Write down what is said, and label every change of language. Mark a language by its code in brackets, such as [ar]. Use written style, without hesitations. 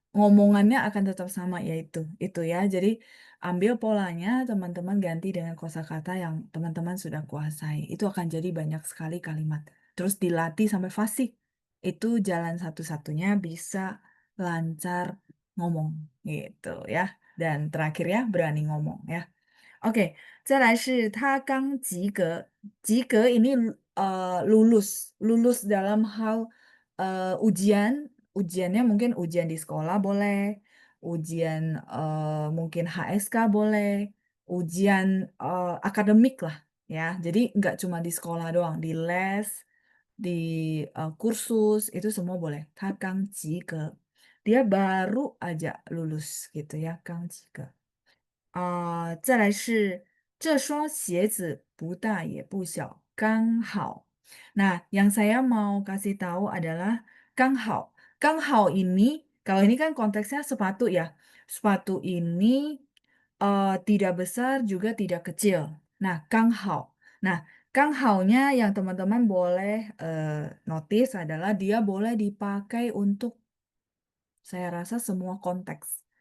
[id] Ngomongannya akan tetap sama yaitu itu ya. Jadi ambil polanya teman-teman ganti dengan kosakata yang teman-teman sudah kuasai. Itu akan jadi banyak sekali kalimat. Terus dilatih sampai fasih. Itu jalan satu-satunya bisa lancar ngomong gitu ya. Dan terakhir ya berani ngomong ya. [zh] Oke, 再来是他刚及格。 [id] 及格 ini lulus, lulus dalam hal ujian, ujiannya mungkin ujian di sekolah boleh, ujian mungkin HSK boleh, ujian akademik lah ya. Jadi nggak cuma di sekolah doang, di les, di kursus itu semua boleh. [zh] 他刚及格, [id] dia baru aja lulus gitu ya, [zh] 刚及格。再来是这双鞋子不大也不小，刚好。 [id] Nah, yang saya mau kasih tahu adalah 刚好. 刚好 ini, kalau ini kan konteksnya sepatu ya. Sepatu ini tidak besar juga tidak kecil. Nah, 刚好. Nah, Kang Hao-nya yang teman-teman boleh notice adalah dia boleh dipakai untuk saya rasa semua konteks.